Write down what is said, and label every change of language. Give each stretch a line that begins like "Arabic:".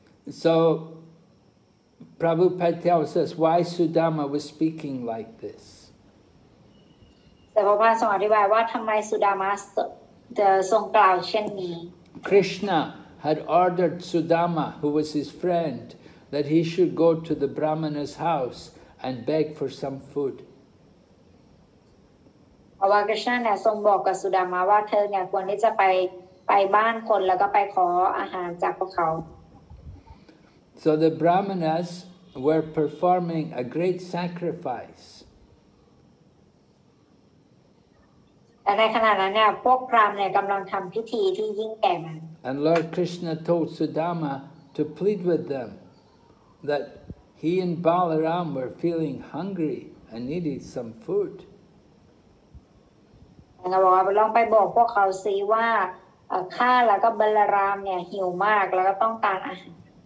English: So Prabhupada tells us why Sudama was speaking like this.
Thai: แต่พระพุทธทรงอธิบายว่าทำไมสุดามาจะทรงกล่าวเช่นนี้
English: Krishna had ordered Sudama, who was his friend, that he should go to the Brahmana's house and beg for some food.
Thai: เพราะว่าคริชนาเนี่ยทรงบอกกับสุดามาว่าเธอเนี่ยควรที่จะไปบ้านคนแล้วก็ไปขออาหารจากพวกเขา
English: So the Brahmanas were performing a great sacrifice.
Thai: แต่ในขณะนั้นเนี่ยพวกพราหมณ์เนี่ยกำลังทำพิธีที่ยิ่งใหญ่มา
English: And Lord Krishna told Sudama to plead with them that he and Balaram were feeling hungry and needed some food.
Thai: แล้วบอกว่าลองไปบอกพวกเขาซิว่าข้าแล้วก็บัลลารามเนี่ยหิวมากแล้วก็ต้องการอาหาร